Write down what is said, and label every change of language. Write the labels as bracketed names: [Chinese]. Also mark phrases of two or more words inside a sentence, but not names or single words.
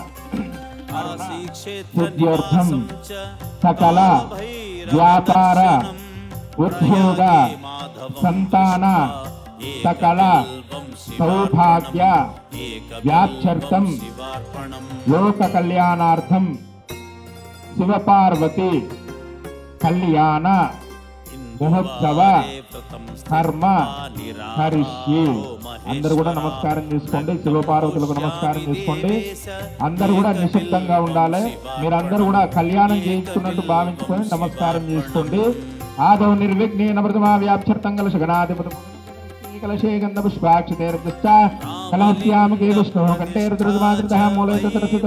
[Sanskrit] सिद्ध्यर्थं सकल व्यापार उद्योग संतान सकल सौभाग्य व्याप्त्यर्थं लोक कल्याणार्थं शिव पार्वती कल्याण महोत्सव కర్మ కరిష్యే. [Telugu] అందరూ కూడా నమస్కారం చేసుకోండి. శివపార్వతులకు నమస్కారం చేసుకోండి. అందరూ కూడా నిశ్శబ్దంగా ఉండాలి. మీరందరూ కూడా కళ్యాణం చేయించుకున్నట్టు భావించుకొని నమస్కారం చేసుకోండి. [Sanskrit] ఆదౌ నిర్విఘ్నేన ప్రథమా వ్యాప్చర్తం కలశగణాధిపతి కలశే గంధ పుష్పాక్షతేర్దశ్చ కలహస్యామకే విష్ణుః కంఠే రుద్రమాదృతః మూలే తత్రసితో